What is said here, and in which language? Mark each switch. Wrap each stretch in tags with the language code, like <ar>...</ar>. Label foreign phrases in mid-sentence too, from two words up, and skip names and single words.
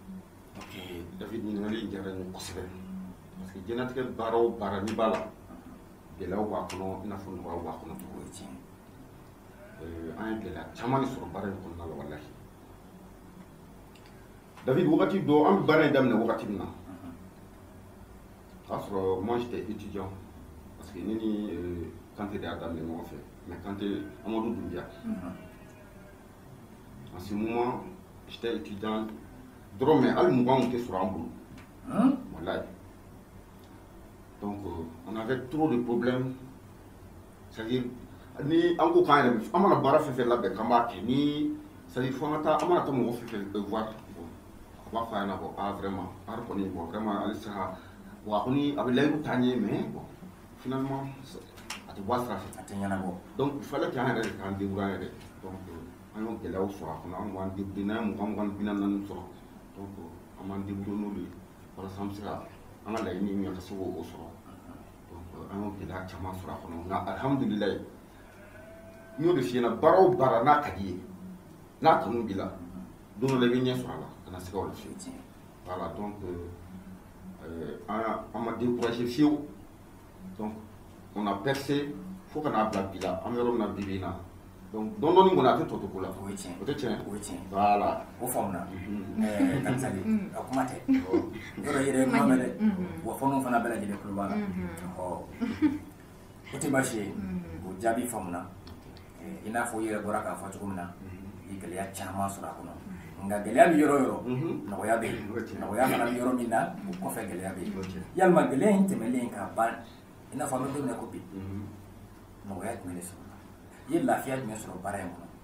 <bm>Ok, David ɲininkali in diyara n ye kosɛbɛ</bm> <fr>parce que</fr> <bm>diɲɛlatigɛ baara o baara n'i b'a la gɛlɛyaw b'a kɔnɔ i n'a fɔ nɔgɔyaw b'a kɔnɔ cogo ye tiɲɛ an ye gɛlɛya caman de sɔrɔ baara in kɔnɔna la walahi David wagati dɔ an bɛ baara in daminɛ wagati min na o y'a sɔrɔ</bm> <fr>moi j'étais étudiant parce que</fr> <bm>ne ni Kanté de y'a daminɛ ɲɔgɔn fɛ mais Kanté Amadou Doumbia</bm> <fr>en ce moment j'étais étudiant</fr> <bm>dɔrɔn mais hali mugan tun tɛ sɔrɔ an bolo walahi</bm> <fr>donc on avait trop de problèmes c'est-à-dire</fr> <bm>ni an ko k'an yɛrɛ an mana baara fɛn fɛn labɛn k'an b'a kɛ ni</bm> <fr>c'est-à-dire</fr> <bm>fo an ka taa an mana taa mɔgɔ fɛn fɛn voir a b'a fɔ a ɲɛna ko vraiment baara kɔni</bm> <fr>bon vraiment</fr> <bm>ale se ka bon a kɔni a bɛ layidu taa ɲɛ</bm> <fr>mais bon finalement</fr> <bm>a tɛ bɔ a sira fɛ a tɛ ɲɛnabɔ</bm> <fr>donc il fallait</fr> <bm>qu'an yɛrɛ de k'an débrouiller an yɛrɛ donc an y'o gɛlɛyaw sɔrɔ a kɔnɔ an b'an débrouiller n'an ye 20 bi naani sɔrɔ donc an b'an débrouiller n'olu ye walasa an bɛ se ka an ka laɲini min ka se k'o sɔrɔ donc an y'o gɛlɛya caman sɔrɔ a kɔnɔ nka alihamudulilayi n y'o de f'i ɲɛna baara o baara n'a ka di ye n'a kanu b'i la don dɔ la i bɛ ɲɛ sɔrɔ a la kana se ka o la fiyewu</bm> <fr>voilà donc</fr> <bm>an ma découragé fiyewu</bm> <fr>donc on a percé</fr> <bm>fo ka n'a bila bi la an bɛ yɔrɔ min na bi bi in na donc dɔɔni kɔni a tɛ tɔ to ko la o ye tiɲɛ o tɛ tiɲɛ voilà o faamuna kanisali a kuma tɛ yɔrɔ yɛrɛ kuma mɛn dɛ wa fɔlɔ fana bɛɛ lajɛlen tulo b'a la o tɛ baasi ye o jaabi faamuna i n'a fɔ i yɛrɛ bɔra k'a fɔ cogo min na i ye gɛlɛya caman sɔrɔ a kɔnɔ nka gɛlɛya bɛ yɔrɔ o yɔrɔ nɔgɔya bɛ yen nɔgɔya fana bɛ yɔrɔ min na o kɔfɛ gɛlɛya bɛ yen yalima gɛlɛya in tɛmɛlen ka ban i n'a fɔ an bɛ don min na ko bi nɔgɔya jumɛn de sɔrɔ i ye lafiya jumɛn sɔrɔ baara in kɔnɔ</bm>